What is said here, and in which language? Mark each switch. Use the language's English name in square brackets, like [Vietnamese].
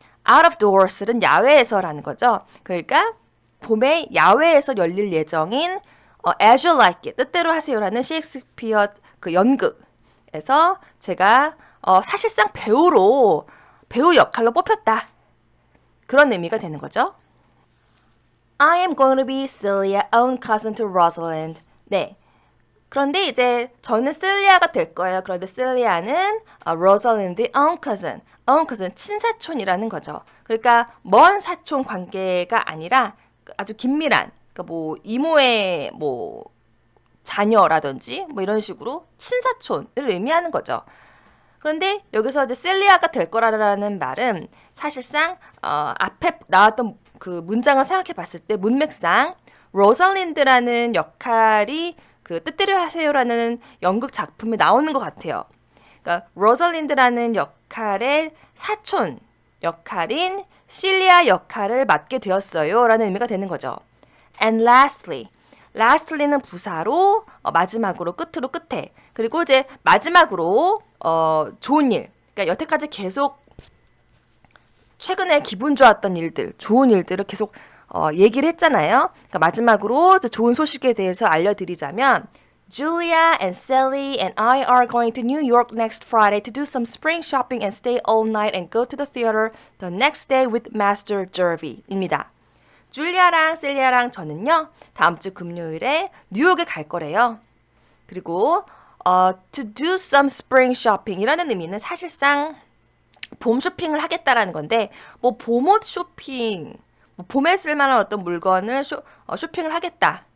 [Korean] Out of doors는 야외에서라는 거죠. 그러니까 봄에 야외에서 열릴 예정인 As You Like It, 뜻대로 하세요라는 셰익스피어 그 연극에서 제가 사실상 배우 역할로 뽑혔다. 그런 의미가 되는 거죠. [English] I am going to be Celia's own cousin to Rosalind. [Korean] 네. 그런데 이제 저는 셀리아가 될 거예요. 그런데 셀리아는 로살린드의 own cousin. own cousin, 친사촌이라는 거죠. 그러니까 먼 사촌 관계가 아니라 아주 긴밀한, 그러니까 뭐 이모의 뭐 자녀라든지 뭐 이런 식으로 친사촌을 의미하는 거죠. 그런데 여기서 이제 셀리아가 될 거라는 말은 사실상 앞에 나왔던 그 문장을 생각해 봤을 때 문맥상 로살린드라는 역할이 그 뜻대로 하세요라는 연극 작품에 나오는 것 같아요. 그러니까 로살린드라는 역할의 사촌 역할인 실리아 역할을 맡게 되었어요라는 의미가 되는 거죠. [English] And lastly [Korean] 는 부사로 마지막으로 끝으로 끝에 그리고 이제 마지막으로 좋은 일. 그러니까 여태까지 계속 최근에 기분 좋았던 일들, 좋은 일들을 계속 얘기를 했잖아요. 그러니까 마지막으로 좋은 소식에 대해서 알려드리자면 [English] Julia and Sally and I are going to New York next Friday to do some spring shopping and stay all night and go to the theater the next day with Master Jervy입니다. [Korean] 줄리아랑 셀리아랑 저는요. 다음 주 금요일에 뉴욕에 갈 거래요. 그리고 [English] to do some spring shopping [Korean] 이라는 의미는 사실상 봄 쇼핑을 하겠다라는 건데 뭐 봄옷 쇼핑, 뭐 봄에 쓸만한 어떤 물건을 쇼핑을 하겠다.